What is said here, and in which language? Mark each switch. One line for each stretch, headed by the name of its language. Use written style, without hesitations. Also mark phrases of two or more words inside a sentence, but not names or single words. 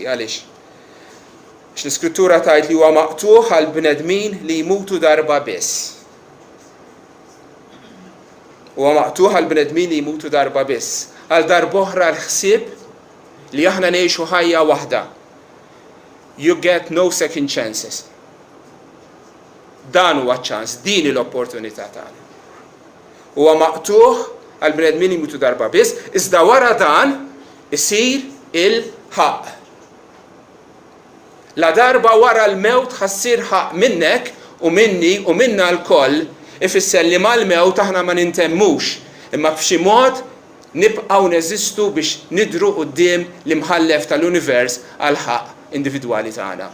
Maltese: Għaliex? L-Iskrittura tgħid li huwa maqtuħ għal bnedmin li jmutu darba biss. Huwa maqtuħ għal bnedmin li jmutu darba biss. Għal darb'oħra l-ħsieb li aħna ngħixu ħajja waħda.
English: You get no second chances.
Maltese: Dan huwa ċans, din l-opportunità tagħna. Huwa maqtuħ għal bnedmin li jmutu darba biss, iżda wara dan isir il-ħaq. La darba wara l-mewt ħassir ħaq minnek u minni u minna l-koll ifisser li mal-mewt aħna ma nintemmux imma b'xi mod nibqgħu neżistu biex nidru quddiem l-imħallef tal-univers għal ħaq individwali tagħna.